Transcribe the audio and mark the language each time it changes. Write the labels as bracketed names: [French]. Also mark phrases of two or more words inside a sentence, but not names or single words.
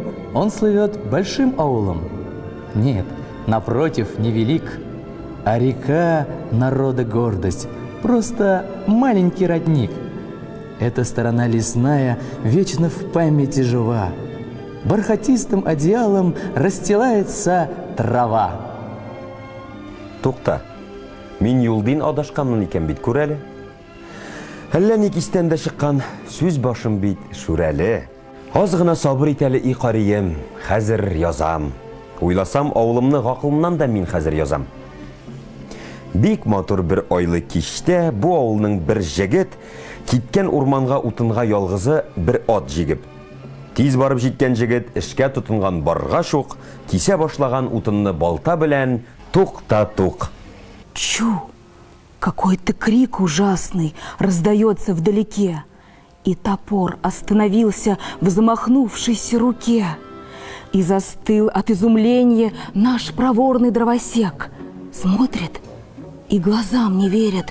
[Russian] Он слывет большим аулом. Нет, напротив, невелик, а река народа гордость, просто маленький родник. Эта сторона лесная вечно в памяти жива. Бархатистым одеялом расстилается трава. [Tatar] Тукта, мин юлдин адашканмын икән бит, күр әле. Әллә ник истән дә чыккан сүз башым бит Шүрәле. Аз гына сабыр ит әле, и карием, хәзер язам. Уйласам, авылымны гакылымнан да мин хәзер язам. Бик матур бер айлы кичтә бу авылның бер җегет киткән урманга утынга ялгызы бер ат җигеп. Тиз барып җиткән җегет эшкә тотынган барга шук, кисә башлаган утынны балта белән тук-та-тук. Чу! [Russian] Какой-то крик ужасный раздается вдалеке, и топор остановился в замахнувшейся руке. И застыл от изумления наш проворный дровосек. Смотрит и глазам не верит.